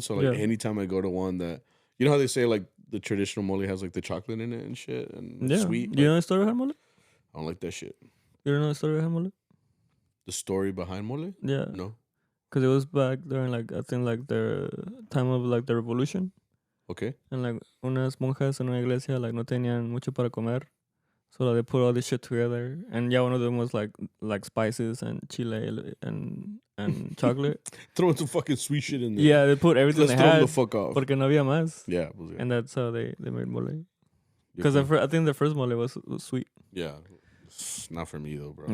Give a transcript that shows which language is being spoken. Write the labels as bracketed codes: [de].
[en] So like anytime I go to one that, how they say like the traditional mole has like the chocolate in it and shit and sweet. You know the story behind mole? I don't like that shit. You don't know the story behind mole? The story behind mole? Yeah. No. Because it was back during like I think like the time of like the revolution. Okay. And like [es] unas monjas en una iglesia [en] like [es] no tenían mucho para comer, [en] so they put all this shit together. And one of them was like spices and chile and chocolate. Throwing some fucking sweet shit in there. Yeah, they put everything they had. Let's throw them the fuck off. [es] Porque no había más. [en] Yeah. And that's how they made mole. Because I think the first mole was sweet. Yeah. It's not for me though, bro.